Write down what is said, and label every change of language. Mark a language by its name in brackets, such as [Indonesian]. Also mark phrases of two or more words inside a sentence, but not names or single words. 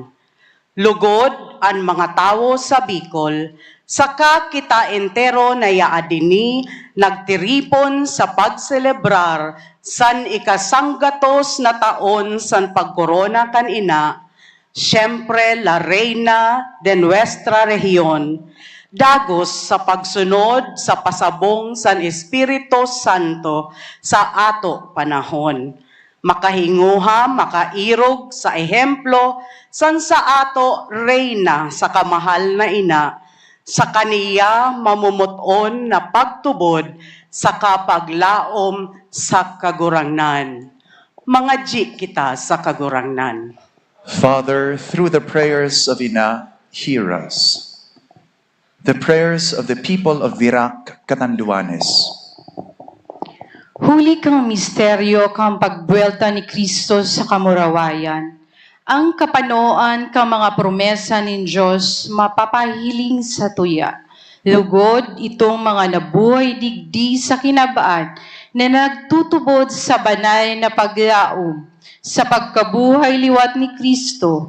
[Bikol] Lugod ang mga tao sa Bicol, saka kita entero na yaadini, nagtiripon sa pagselebrar, san ikasanggatos na taon san pagkorona kan Ina, siyempre [Spanish] la Reina de nuestra [Bikol] rehiyon, dagos sa pagsunod sa pasabong san Espiritu Santo sa ato panahon. Makahinguha, makairog sa ehemplo san sa ato Reina sa kamahal na Ina, sa kaniya mamumuton na pagtubod sa kapaglaom sa kagurangnan. Mga kita sa kagurangnan. [English] Father, through the prayers of Ina, hear us. The prayers of the people of Virac, Catanduanes. [Bikol] Huli kang misteryo kang pagbuelta ni Kristo sa kamurawayan. Ang kapanoan kang mga promesa ng Diyos mapapahiling sa tuya. Lugod itong mga nabuhay digdi sa kinabaan na nagtutubod sa banal na paglaom sa pagkabuhay liwat ni Kristo.